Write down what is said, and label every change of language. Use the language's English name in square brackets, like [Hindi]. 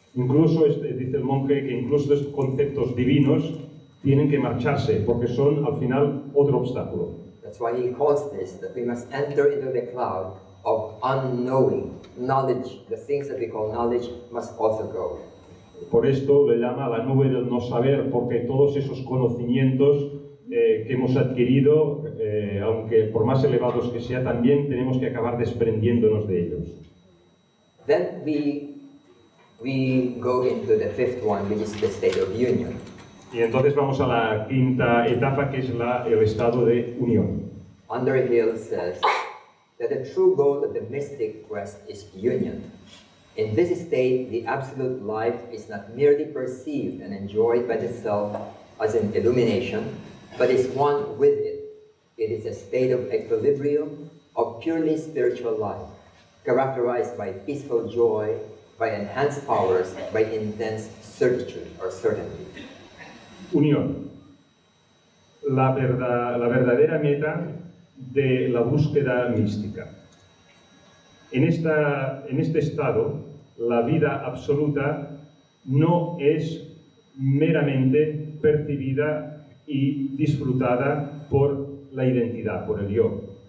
[Spanish] Incluso, dice el monje, que incluso estos conceptos divinos tienen que marcharse porque son al final otro obstáculo. [English] That's why he calls this, that we must enter into the cloud of unknowing. Knowledge, the things that we call knowledge, must also go. [Spanish] Por esto le llama la nube del no saber, porque todos esos conocimientos que hemos adquirido, aunque por más elevados que sea, también tenemos que acabar desprendiéndonos de ellos. [English] Then we go into the fifth one, which is the state of union. [Spanish] Y entonces vamos a la quinta etapa, que es el estado de unión. [English] Underhill says that the true goal of the mystic quest is union. In this state, the absolute life is not merely perceived and enjoyed by the self as an illumination, but is one with it. It is a state of equilibrium, of purely spiritual life, characterized by peaceful joy, by enhanced powers, by intense certitude or certainty. [Spanish] Unión. La verdadera meta de la búsqueda mística. En este estado, la vida absoluta no es meramente percibida y disfrutada por la identidad, por el yo.